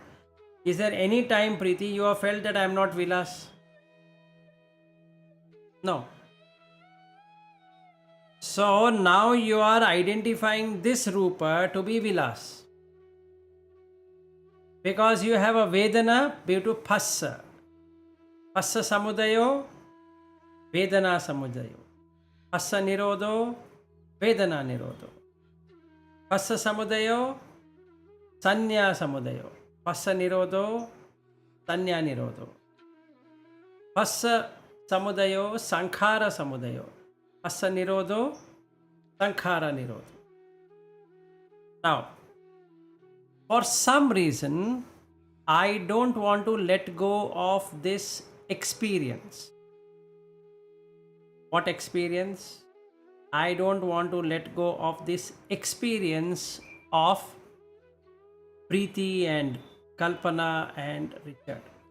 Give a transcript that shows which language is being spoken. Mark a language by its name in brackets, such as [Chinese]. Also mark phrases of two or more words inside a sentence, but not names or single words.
[English] Is there any time, Preeti, you have felt that I am not Vilas? No. So now you are identifying this Rupa to be Vilas. Because you have a Vedana due to Phassa. [Pali] Phassa Samudayo, Vedana Samudayo. Phassa Nirodho, Vedana Nirodho. Phassa Samudayo, Sanya Samudayo. Phassa Nirodho, Sanya Nirodho. Phassa Samudayo, Sankhara Samudayo. Phassa Nirodho, Sankhara Nirodho. [English] Now, for some reason, I don't want to let go of this experience. What experience? I don't want to let go of this experience of Preeti and Kalpana and Richard.